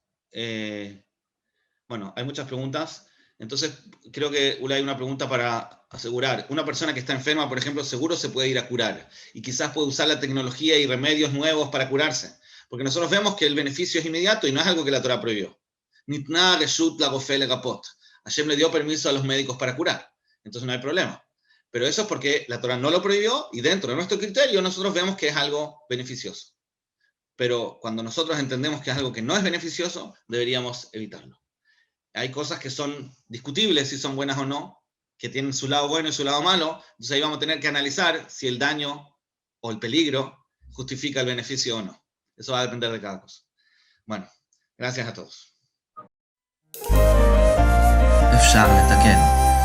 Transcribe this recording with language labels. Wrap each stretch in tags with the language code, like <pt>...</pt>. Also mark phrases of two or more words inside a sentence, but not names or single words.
<es>Bueno, hay muchas preguntas. Entonces, creo que hay una pregunta para asegurar. Una persona que está enferma, por ejemplo, seguro se puede ir a curar. Y quizás puede usar la tecnología y remedios nuevos para curarse. Porque nosotros vemos que el beneficio es inmediato y no es algo que la Torah prohibió.</es> <he>ניתנה רשות לרופא לרפאות.</he> <es>Hashem le dio permiso a los médicos para curar. Entonces no hay problema. Pero eso es porque la Torah no lo prohibió y dentro de nuestro criterio nosotros vemos que es algo beneficioso. Pero cuando nosotros entendemos que es algo que no es beneficioso, deberíamos evitarlo. Hay cosas que son discutibles si son buenas o no, que tienen su lado bueno y su lado malo. Entonces ahí vamos a tener que analizar si el daño o el peligro justifica el beneficio o no. Eso va a depender de cada cosa. Bueno, gracias a todos.</es> <he>אפשר לתקן.</he>